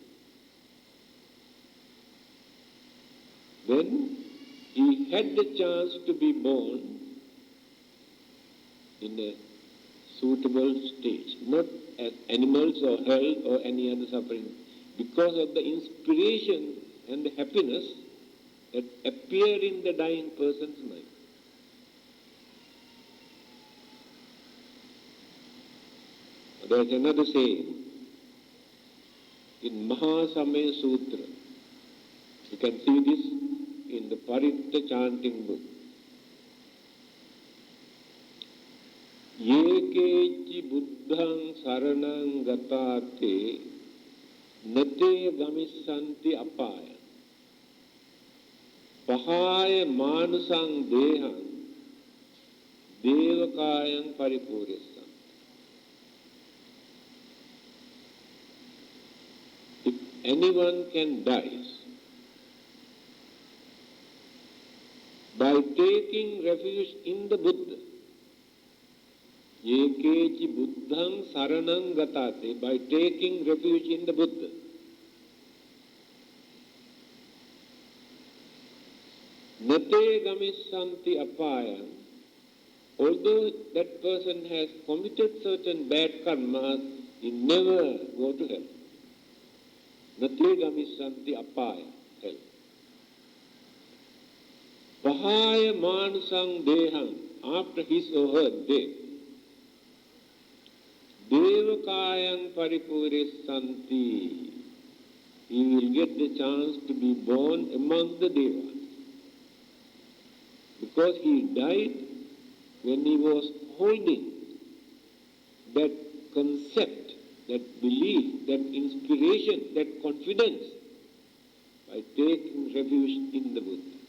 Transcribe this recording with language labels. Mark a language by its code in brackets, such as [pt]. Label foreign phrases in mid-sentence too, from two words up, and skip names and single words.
[en] Then he had the chance to be born in a suitable stage, not as animals or hell or any other suffering, because of the inspiration and the happiness that appeared in the dying person's mind. There is another saying in Mahasamaya Sutra. You can see this in the Paritta chanting book. [pi] Yekechi buddhang saranang gatate nate gamissanti apaya pahaya manusang dehang devakayang paripuryasan. [en] If anyone can die by taking refuge in the Buddha, [pi] Yekechi buddhang saranang gatate, [en] by taking refuge in the Buddha, [pi] nate gamissanti apayam, [en] although that person has committed certain bad karmas, he never go to hell. [pi] Nate gamissanti apayam, hell. Pahaya manusang dehang, [en] after his or her death, [pi] devakayang paripuryasanti, [en] he will get the chance to be born among the devas. Because he died when he was holding that concept, that belief, that inspiration, that confidence by taking refuge in the Buddha.